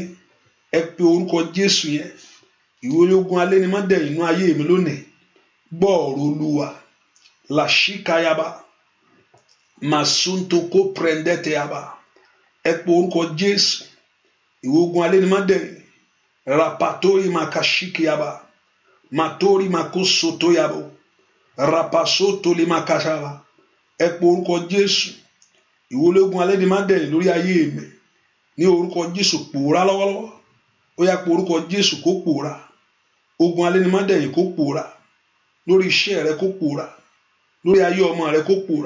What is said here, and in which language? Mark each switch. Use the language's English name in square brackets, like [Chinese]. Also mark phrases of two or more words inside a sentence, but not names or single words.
[Yoruba] Ẹ pe orúkọ Jésù yẹn. Ìwọ ológun alénimọ́dẹ̀yìn inú ayé mi lónìí. Gbọ́ ọ̀rọ̀ Olúwa. Làṣíkayaba. Màsúntò kó prendete yaba. Ẹ pe orúkọ Jésù. Ìwọ ogun alénimọ́dẹ̀yìn. Rapatori makashiki yaba. Matori makosoto yabo. Rapasoto li makashaba. Ẹ pe orúkọ Jésù. Ìwọ ológun alénimọ́dẹ̀yìn lórí ayé mi. Ní orúkọ Jésù pòórá lọ́wọ́lọ́wọ́. Ó yá pe orúkọ Jésù kó pòórá. Ogun alénimọ́dẹ̀yìn kó pòórá. Lórí iṣẹ́ rẹ kó pòórá. Lórí ayé ọmọ rẹ kó pòórá.